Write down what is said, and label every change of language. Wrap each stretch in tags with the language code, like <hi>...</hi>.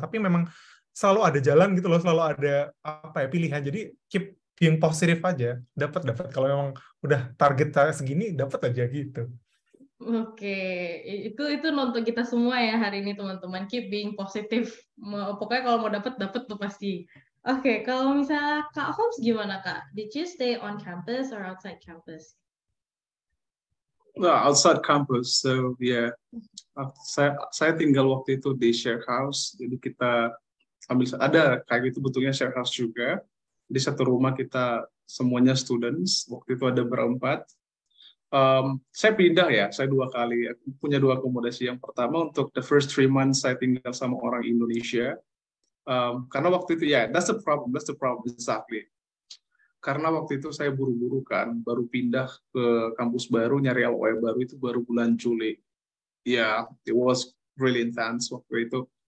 <id>Tapi memang selalu ada jalan gitu loh, selalu ada apa ya pilihan. Jadi</id> <en>keep being</en> <id>positif aja. Dapat. Kalau memang udah target saya segini, dapat aja gitu. Oke, itu nonton kita semua ya hari ini teman-teman.</id> <en>Keep being</en> <id>positif. Pokoknya kalau mau dapat tuh pasti. Oke, kalau misalnya Kak Holmes gimana Kak?</id> <en>Did you stay on campus or outside campus? Well, outside campus, so yeah.</en> <id>Saya tinggal waktu itu di share house, jadi kita ada kayak gitu bentuknya share house juga. Di satu rumah kita semuanya students. Waktu itu ada berempat. Saya pindah ya, saya 2 kali. Aku punya 2 akomodasi. Yang pertama untuk</id> <en>the first 3 months</en> <id>saya tinggal sama orang Indonesia. Karena waktu itu ya,</id> <en>that's the problem exactly.</en> <id>Karena waktu itu saya buru-buru kan, baru pindah ke kampus baru, nyari LOE baru itu baru bulan Juli.</id> <en>Ya, it was really intense</en> <id>waktu itu.</id>